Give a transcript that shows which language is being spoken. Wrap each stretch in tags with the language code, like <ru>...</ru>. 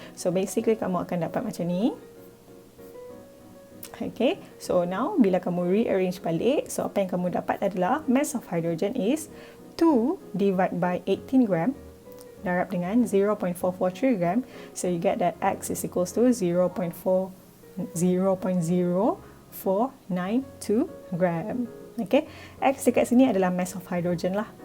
<ms>So basically kamu akan dapat macam ni. Okay, so now bila kamu rearrange balik, so apa yang kamu dapat adalah</ms> <en>mass of hydrogen is 2 divided by 18 gram</en> <ms>darab dengan 0.443 gram.</ms> <en>So you get that X is equals to 0.0492 gram.</en> <ms>Okay, X dekat sini adalah mass of hydrogen lah.</ms>